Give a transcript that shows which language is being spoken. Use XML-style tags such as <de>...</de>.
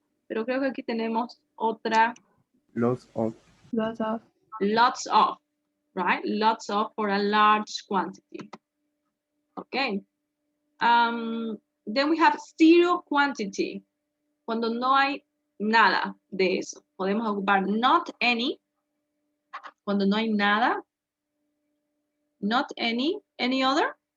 <es>Pero creo que aquí tenemos otra.</es> <en>Lots of. Lots of. Lots of, right? Lots of for a large quantity. Okay. Then we have zero quantity.</en> <es>Cuando no hay nada de eso. Podemos ocupar not any. Cuando no hay nada. Not any.</es> <en>Any other?</en>